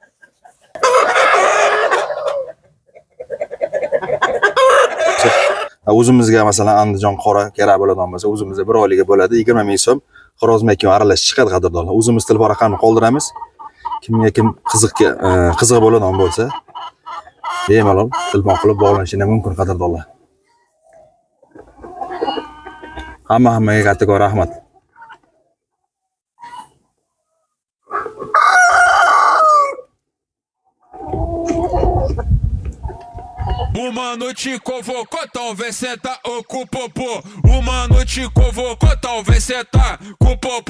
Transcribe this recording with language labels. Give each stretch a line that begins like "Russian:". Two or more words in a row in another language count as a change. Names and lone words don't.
Uzbek: O'zimizga masalan Andijon qora kerak bo'ladigan bo'lsa, o'zimizga bir oyliga bo'ladi, 20 ming so'm xorozmakin aralash chiqadi, qadrdonlar. O'zimiz telefon raqamini qoldiramiz. Kimga kim qiziq bo'ladigan bo'lsa, bemalol telefon qilib bog'lanishingiz mumkin, qadrdonlar. Hammaga kattakon rahmat.
Portuguese: O mano te convocou, talvez cê tá com o popô. O mano te convocou, talvez cê tá com o popô.